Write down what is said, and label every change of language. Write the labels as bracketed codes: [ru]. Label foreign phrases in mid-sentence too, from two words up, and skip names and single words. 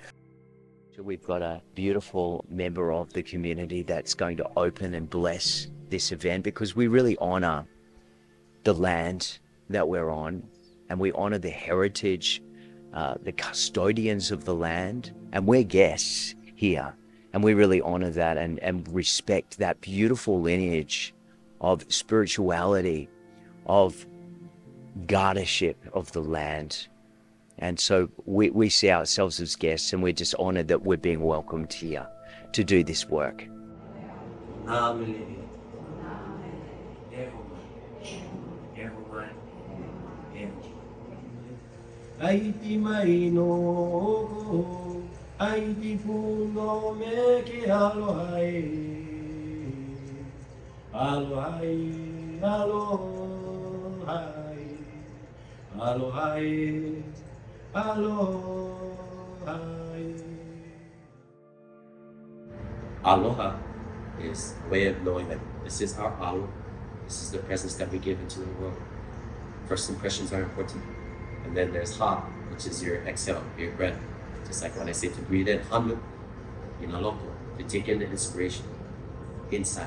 [en] So we've got a beautiful member of the community that's going to open and bless this event, because we really honor the land that we're on, and we honor the heritage, the custodians of the land, and we're guests here, and we really honor that and respect that beautiful lineage of spirituality, of guardianship of the land. And so we see ourselves as guests, and we're just honored that we're being welcomed here to do this work. [haw] Aiti mai no ko, aiti puno me ke aloha e, aloha e, aloha e, aloha e, aloha e. [en] Aloha is a way of knowing that this is our alo, this is the presence that we give into the world. First impressions are important. And then there's ha, which is your exhale, your breath. Just like when I say to breathe in, [haw] hamu, inaloko, [en] to take in the inspiration inside.